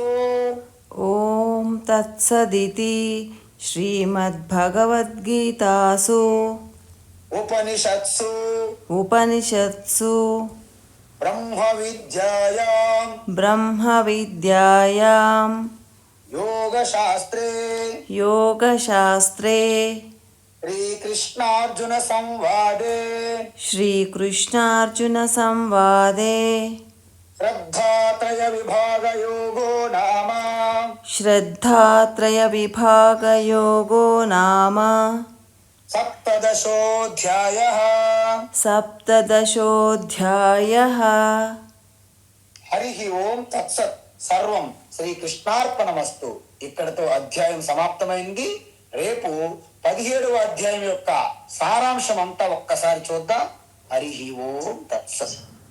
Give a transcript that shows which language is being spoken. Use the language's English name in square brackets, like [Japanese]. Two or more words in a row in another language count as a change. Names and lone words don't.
[Sanskrit] ఓం తత్సదితి శ్రీమద్భగవద్గీతాసు ఉపనిషత్సు బ్రహ్మ విద్యాయాం योगशास्त्रे योगशास्त्रे श्रीकृष्णार्जुन संवादे श्रीकृष्णार्जुनसंवादे श्रद्धात्रय विभाग योगो नाम श्रद्धात्रयविभागयोगो नाम सप्तदशोऽध्यायः। सप्तदशोऽध्यायः। హరి ఓం తత్సత్. సర్వం శ్రీకృష్ణార్పణమస్తు. [Telugu] ఇక్కడతో అధ్యాయం సమాప్తమైంది. రేపు 17వ అధ్యాయం యొక్క సారాంశం అంతా ఒక్కసారి చూద్దాం. [Sanskrit] హరి ఓం తత్సత్.